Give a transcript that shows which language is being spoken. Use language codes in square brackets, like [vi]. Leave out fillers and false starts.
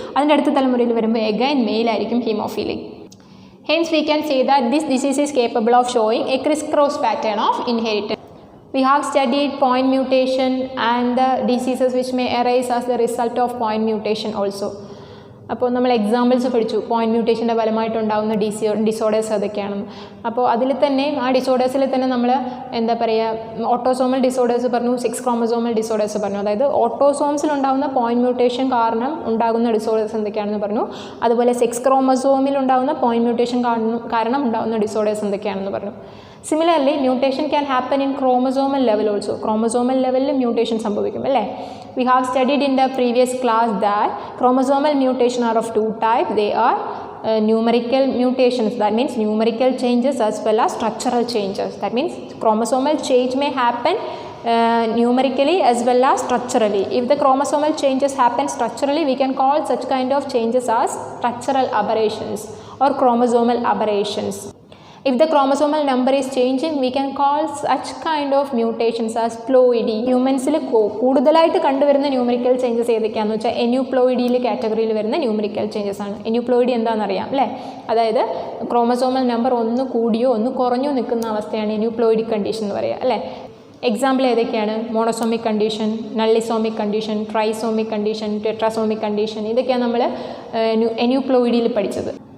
[ml] അതിൻ്റെ അടുത്ത തലമുറയിൽ വരുമ്പോൾ again മെയിലായിരിക്കും ഹീമോഫീലിക്. [en] Hence we can say that this disease is capable of showing a crisscross pattern of inheritance. We have studied point mutation and the diseases which may arise as the result of point mutation also. [ml] അപ്പോൾ നമ്മൾ examples പഠിച്ചു point മ്യൂട്ടേഷൻ്റെ ഫലമായിട്ടുണ്ടാകുന്ന disorders അതൊക്കെയാണെന്ന്. അപ്പോൾ അതിൽ തന്നെ ആ ഡിസോർഡേഴ്സിൽ തന്നെ നമ്മൾ എന്താ പറയുക, ഓട്ടോസോമൽ ഡിസോർഡേഴ്സ് പറഞ്ഞു, 6 ക്രോമസോമൽ ഡിസോർഡേഴ്സ് പറഞ്ഞു. അതായത് ഓട്ടോസോംസിലുണ്ടാകുന്ന പോയിന്റ് മ്യൂട്ടേഷൻ കാരണം ഉണ്ടാകുന്ന ഡിസോർഡേഴ്സ് എന്തൊക്കെയാണെന്ന് പറഞ്ഞു. അതുപോലെ 6 ക്രോമസോമിൽ ഉണ്ടാകുന്ന പോയിന്റ് മ്യൂട്ടേഷൻ കാരണം ഉണ്ടാകുന്ന ഡിസോർഡേഴ്സ് എന്തൊക്കെയാണെന്ന് പറഞ്ഞു. [en] Similarly, mutation can happen in chromosomal level also. Chromosomal level mutation [ml] സംഭവിക്കും അല്ലേ. [en] We have studied in the previous class that chromosomal mutation are of 2 types. They are numerical mutations, that means numerical changes, as well as structural changes. That means chromosomal change may happen numerically as well as structurally. If the chromosomal changes happen structurally, we can call such kind of changes as structural aberrations or chromosomal aberrations. If the chromosomal number is changing, we can call such kind of mutations as ploidy. [ml] ഹ്യൂമൻസിൽ കൂടുതലായിട്ട് കണ്ടുവരുന്ന numerical changes ഏതൊക്കെയാണെന്ന് വെച്ചാൽ എന്യൂപ്ലോയിഡിയിൽ കാറ്റഗറിയിൽ വരുന്ന numerical changes ആണ്. എന്യൂപ്ലോയിഡി എന്താണെന്നറിയാം അല്ലേ. അതായത് ക്രോമസോമൽ നമ്പർ ഒന്ന് കൂടിയോ ഒന്ന് കുറഞ്ഞോ നിൽക്കുന്ന അവസ്ഥയാണ് എന്യൂപ്ലോയിഡിക് കണ്ടീഷൻ എന്ന് പറയുക അല്ലേ. എക്സാമ്പിൾ ഏതൊക്കെയാണ്? മോണോസോമിക് കണ്ടീഷൻ, നള്ളിസോമിക് കണ്ടീഷൻ, ട്രൈസോമിക് കണ്ടീഷൻ, ടെട്രാസോമിക് കണ്ടീഷൻ, ഇതൊക്കെയാണ് നമ്മൾ എന്യൂപ്ലോയിഡിയിൽ പഠിച്ചത്.